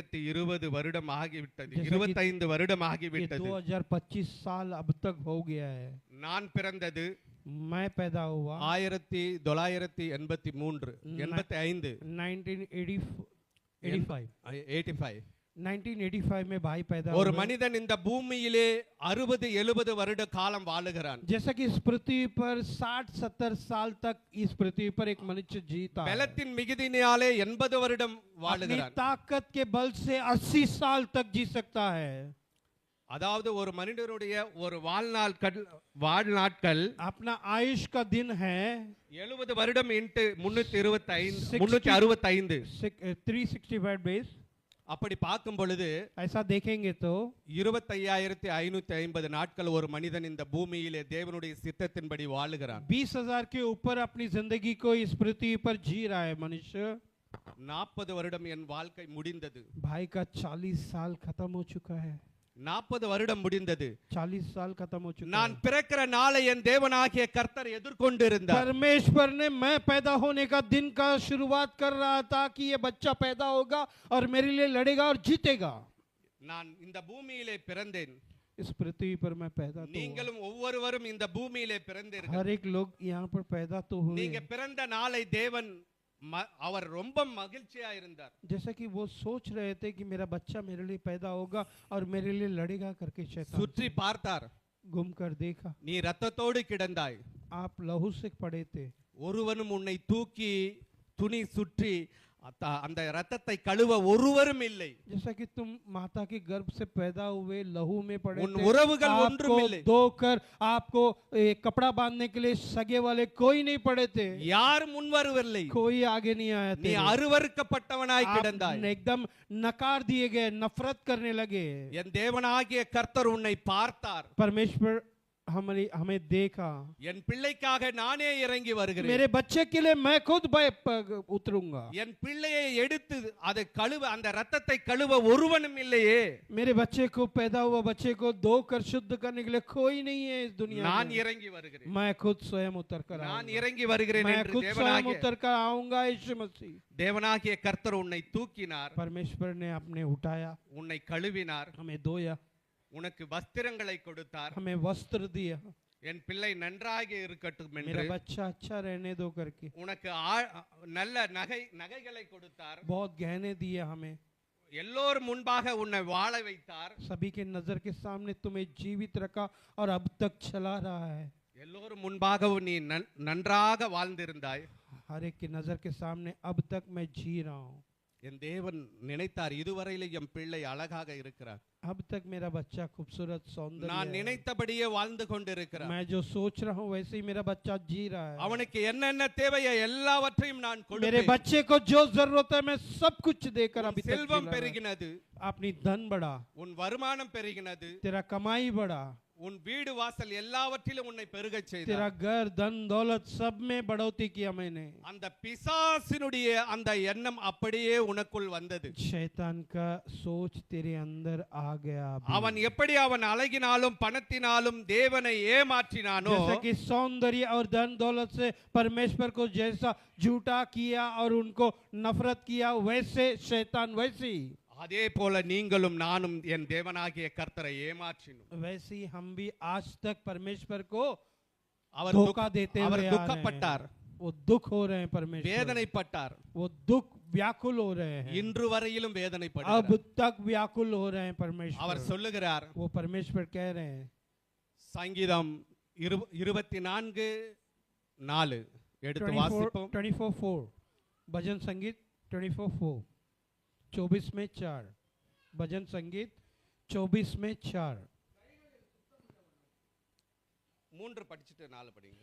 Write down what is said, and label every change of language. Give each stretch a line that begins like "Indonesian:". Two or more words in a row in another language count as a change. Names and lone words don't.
Tamil: 2020 வருடம் ஆகிவிட்டது,
Hindi: जैसे कि
Tamil: 25 வருடம்
Hindi: ये
Tamil: ஆகிவிட்டது.
Hindi: 2025 साल अब तक हो गया है।
Tamil: நான் பிறந்தது
Hindi: मैं पैदा हुआ 1983 1985 में भाई पैदा
Tamil: ஒரு
Hindi: हुए।
Tamil: மனிதன் இந்த பூமியிலே 60-70 வருட காலம் வாழுகிறான்.
Hindi: जैसा कि इस पृथ्वी पर 60-70 साल तक इस पृथ्वी पर एक मनुष्य जीता है।
Tamil: பலத்தின் மிகுதியினாலே 80 வருடம்
Hindi: अपनी
Tamil: வாழுகிறான்.
Hindi: ताकत के बल से 80 साल तक जी सकता है।
Tamil: அதாவது ஒரு மனிதனுடைய ஒரு வாழ்நாட்கள்
Hindi: अपना आयुष का दिन है
Tamil: 70 வருடம் இன்ட்டு 365
Hindi: 365 डेज।
Tamil: அப்படி பார்க்கும் பொழுது
Hindi: ऐसा देखेंगे तो
Tamil: 25550 நாட்கள் ஒரு மனிதன் இந்த பூமியிலே தேவனுடைய சித்தத்தின்படி வாழுகிறான்.
Hindi: 20,000 के ऊपर अपनी जिंदगी को इस पृथ्वी पर जी रहा है मनुष्य।
Tamil: 40 வருடம் என் வாழ்க்கை முடிந்தது.
Hindi: भाई का 40 साल खत्म हो चुका है।
Tamil: 40 வருடம் முடிந்தது.
Hindi: 40 साल खत्म हो चुका
Tamil: நான்
Hindi: है।
Tamil: பிறக்கிற நாளை என் தேவனாகிய கர்த்தர் எதிர்கொண்டிருந்தார்.
Hindi: परमेश्वर ने मैं पैदा होने का दिन का शुरुआत कर रहा था कि ये बच्चा पैदा होगा और मेरे लिए लड़ेगा और जीतेगा।
Tamil: நான் இந்த பூமியிலே பிறந்தேன்.
Hindi: इस पृथ्वी पर मैं पैदा तो हुआ।
Tamil: நீங்களும் ஒவ்வொருவரும் இந்த பூமியிலே பிறந்தீர்கள்.
Hindi: हर एक लोग यहाँ पर पैदा तो हुए।
Tamil: நீங்க பிறந்த நாளை தேவன் அவர் ரொம்ப மகிழ்ச்சியா இருந்தார்.
Hindi: जैसा कि वो सोच रहे थे कि मेरा बच्चा मेरे लिए पैदा होगा और मेरे लिए लड़ेगा करके शैतान
Tamil: சுற்றி பார்த்தார்.
Hindi: घूम कर देखा,
Tamil: நீ ரத்தத்தோடு கிடந்தாய்,
Hindi: आप लहू से पड़े थे।
Tamil: ஒருவனும் உன்னை தூக்கி துணி சுற்றி அந்த ரத்தத்தை கழுவ ஒருவரும் இல்லை.
Hindi: जैसा कि तुम माता के गर्भ से पैदा हुए लहू में पड़े
Tamil: உன்
Hindi: थे,
Tamil: உறவுகள் ஒன்றும்
Hindi: आपको
Tamil: இல்லை.
Hindi: धोकर आपको कपड़ा बांधने के लिए सगे वाले कोई नहीं पड़े थे,
Tamil: யார் முன்வரவில்லை.
Hindi: कोई आगे नहीं आया
Tamil: நீ
Hindi: थे।
Tamil: அருவருக்கப்பட்டவனாய்
Hindi: आप
Tamil: கிடந்தாய்.
Hindi: एकदम नकार दिए गए, नफरत करने लगे।
Tamil: என் தேவனாகிய கர்த்தர் உன்னை பார்த்தார்.
Hindi: परमेश्वर हमें देखा।
Tamil: என் பிள்ளைக்காக நானே இறங்கி வருகிறேன்.
Hindi: मेरे बच्चे के लिए मैं खुद उतरूंगा।
Tamil: என் பிள்ளையை எடுத்து அதை கழுவ, அந்த ரத்தத்தை கழுவ ஒருவனும் இல்லையே.
Hindi: मेरे बच्चे को पैदा हुआ बच्चे को धोकर शुद्ध करने के लिए कोई नहीं है इस दुनिया
Tamil: நான்
Hindi: में।
Tamil: இறங்கி வருகிறேன்.
Hindi: मैं खुद स्वयं उतर कर
Tamil: நான்
Hindi: आऊंगा।
Tamil: இறங்கி வருகிறேன்
Hindi: मैं
Tamil: என்று
Hindi: खुद स्वयं उतर कर आऊंगा यीशु मसीह।
Tamil: தேவனாகிய கர்த்தர் உன்னை தூக்கினார்,
Hindi: परमेश्वर ने अपने उठाया,
Tamil: உன்னை கழுவினார்,
Hindi: हमें धोया,
Tamil: உனக்கு வஸ்திரங்களை கொடுத்தார்.
Hindi: हमें वस्त्र दिया।
Tamil: என் பிள்ளை நன்றாக இருக்கட்டும்
Hindi: मेरा
Tamil: என்று
Hindi: बच्चा अच्छा रहने दो करके
Tamil: உனக்கு நல்ல நகைகளை கொடுத்தார்.
Hindi: बहुत गहने दिए हमें।
Tamil: எல்லோரும் முன்பாக உன்னை வாழ வைத்தார்.
Hindi: सभी के नजर के सामने तुम्हें जीवित रखा और अब तक चला रहा है।
Tamil: எல்லோரும் முன்பாக நீ நன்றாக வாழ்ந்திருந்தாய்.
Hindi: हर एक की नजर के सामने अब तक मैं जी रहा हूँ।
Tamil: என் தேவன் நினைத்தார், இதுவரையிலும் என் பிள்ளை அழகாக இருக்கிறார்.
Hindi: अब तक मेरा बच्चा खूबसूरत सौंदर्य
Tamil: நான்
Hindi: है।
Tamil: நினைத்தபடியே வாழ்ந்து கொண்டிருக்கிறான்.
Hindi: मैं जो सोच रहा हूँ वैसे ही मेरा बच्चा जी रहा है।
Tamil: அவனுக்கு என்னென்ன தேவையோ எல்லாவற்றையும் நான்
Hindi: मेरे
Tamil: கொடுப்பேன்.
Hindi: बच्चे को जो जरूरत है मैं सब कुछ देकर
Tamil: உன்
Hindi: अभी तक
Tamil: செல்வம்
Hindi: जिला रहा है।
Tamil: பெருகினது,
Hindi: अपनी धन बढ़ा,
Tamil: உன் வருமானம் பெருகினது,
Hindi: तेरा कमाई बढ़ा,
Tamil: உன் வீடு வாசல் எல்லாவற்றிலும் உன்னை பெருகச்
Hindi: तेरा
Tamil: செய்தார்.
Hindi: घर धन दौलत सब में बढ़ोतरी किया मैंने।
Tamil: அந்த பிசாசினுடைய அந்த எண்ணம் அப்படியே உனக்குள் வந்தது.
Hindi: शैतान का सोच तेरे अंदर आ गया अभी।
Tamil: அவன் எப்படி அவன் அழகினாலும் பணத்தினாலும் தேவனை ஏமாற்றினானோ,
Hindi: जैसे कि सौंदर्य और धन दौलत से परमेश्वर को जैसा झूठा किया और उनको नफरत किया, वैसे शैतान वैसे ही
Tamil: அதே போல நீங்களும் நானும் என் தேவனாகிய கர்த்தரை ஏமாற்றினோம்.
Hindi: वैसे ही हम भी आज तक परमेश्वर को
Tamil: அவர்
Hindi: धोखा देते
Tamil: அவர்
Hindi: हुए आ रहे
Tamil: துக்கப்பட்டார்,
Hindi: हैं। वो दुख हो रहे हैं परमेश्वर,
Tamil: வேதனைப்பட்டார்,
Hindi: वो दुख व्याकुल हो रहे हैं,
Tamil: இன்று வரையிலும்
Hindi: अब
Tamil: வேதனைப்படுகிறார்.
Hindi: तक व्याकुल हो रहे हैं
Tamil: அவர்
Hindi: परमेश्वर।
Tamil: சொல்லுகிறார்,
Hindi: वो परमेश्वर कह रहे हैं,
Tamil: சங்கீதம் 24:4 எடுத்து 24 வாசிப்போம்.
Hindi: 24:4 भजन संगीत 24:4 24 में 4 भजन संगीत 24 में 4
Tamil: 3 படிச்சிட்டு 4 படிங்க.